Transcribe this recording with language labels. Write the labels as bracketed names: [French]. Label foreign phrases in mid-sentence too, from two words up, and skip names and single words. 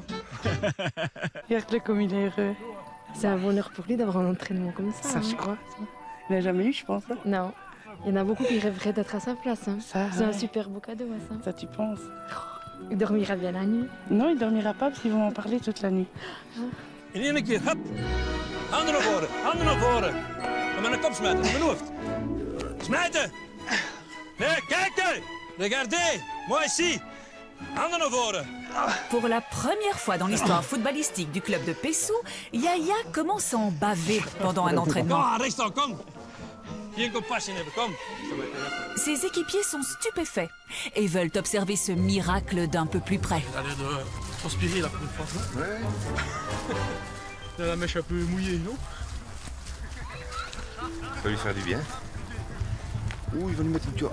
[French] Regarde-le comme il est heureux. C'est un bonheur pour lui d'avoir un entraînement comme ça. Ça, je crois. Il n'a jamais eu, je pense. Hein. Non. Il y en a beaucoup qui rêveraient d'être à sa place. Hein. C'est un super beau cadeau, ça. Ça, tu penses? Il dormira bien la nuit. Non, il dormira pas parce qu'ils vont en parler toute la nuit. [Dutch] In één keer, hop. Handen naar voren, handen naar voren. En met een kop smijten, met mijn hoofd. Smijten! Nee, kijk! [French] Regardez! Moi ici! [Dutch] Handen naar voren. [French] Pour la première fois dans l'histoire footballistique du club de Pessou, Yaya commence à en baver pendant un entraînement. [Dutch] Kom, rechts dan, kom! Geen compassie hebben, kom! [French] Ses équipiers sont stupéfaits et veulent observer ce miracle d'un peu plus près. Il a l'air de transpirer là pour une fois, non? Ouais. Il a la mèche un peu mouillée, non? Ça va lui faire du bien. Ouh, il va nous mettre une tour.